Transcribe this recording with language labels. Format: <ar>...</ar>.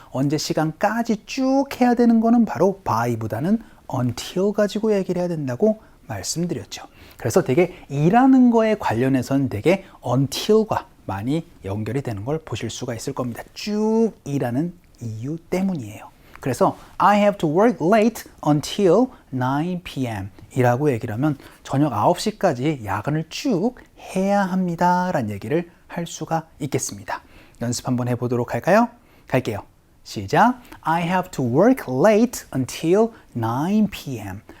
<ko>언제 시간까지 쭉 해야 되는 거는 바로 by보다는 until 가지고 얘기를 해야 된다고 말씀드렸죠. 그래서 되게 일하는 거에 관련해서는 되게 until과 많이 연결이 되는 걸 보실 수가 있을 겁니다. 쭉 일하는 이유 때문이에요.</ko> <en>그래서 I have to work late until 9 p.m.</en> <ko>이라고 얘기를 하면 저녁 9시까지 야근을 쭉 해야 합니다 라는 얘기를 할 수가 있겠습니다. 연습 한번 해보도록 할까요? 갈게요. 시작.</ko> <en>I have to work late until 9 p.m.</en>